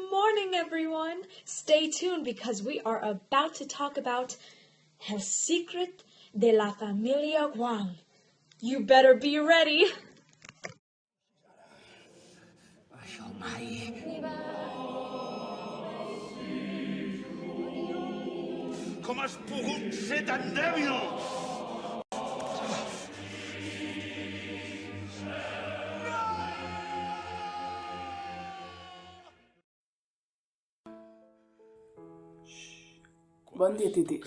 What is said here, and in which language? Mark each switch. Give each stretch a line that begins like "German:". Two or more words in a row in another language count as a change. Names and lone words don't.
English: morning, everyone! Stay tuned because we are about to talk about El secret de la família Qong. You better be ready!
Catalan: Això mai. Com has pogut ser tan dèbil? Bon dia, titis.